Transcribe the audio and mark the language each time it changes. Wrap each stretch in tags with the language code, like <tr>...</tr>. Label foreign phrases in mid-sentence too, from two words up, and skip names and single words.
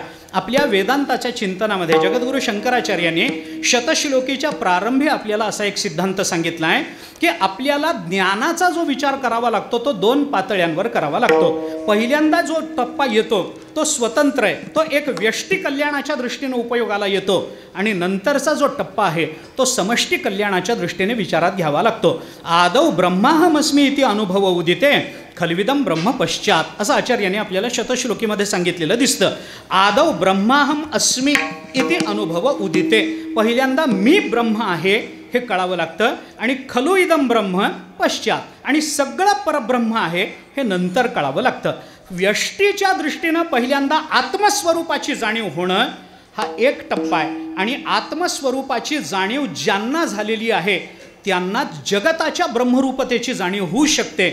<mr>आपल्या वेदांताच्या चिंतनामध्ये जगद्गुरू शंकराचार्यांनी शतश्लोकीच्या प्रारंभी आपल्याला असा एक सिद्धांत सांगितला आहे की आपल्याला ज्ञानाचा जो विचार करावा लागतो तो 2 पातळ्यांवर करावा लागतो. पहिल्यांदा जो टप्पा येतो तो स्वतंत्र आहे, तो एक व्यष्टी कल्याणाच्या दृष्टीने उपयोगाला येतो. आणि नंतरचा जो टप्पा आहे तो समष्टी कल्याणाच्या दृष्टीने विचारात घ्यावा लागतो.</mr> <sa>आदौ ब्रह्माहमस्मी इति अनुभव उदिते खल्विदम ब्रह्म पश्चात</sa> <mr>असं आचार्याने आपल्याला शतश्लोकीमध्ये सांगितलेलं दिसतं.</mr> <sa>आदौ ब्रह्माहम अस्मी इति अनुभव उदिते,</sa> <mr>पहिल्यांदा मी ब्रह्म आहे हे कळावं लागतं.</mr> <sa>आणि खलु इदम ब्रह्म पश्चात,</sa> <mr>आणि सगळं परब्रह्म आहे हे नंतर कळावं लागतं. व्यष्टीच्या दृष्टीनं पहिल्यांदा आत्मस्वरूपाची जाणीव होणं हा एक टप्पा आहे. आणि आत्मस्वरूपाची जाणीव ज्यांना झालेली आहे त्यांना जगताच्या ब्रह्मरूपतेची जाणीव होऊ शकते.</mr>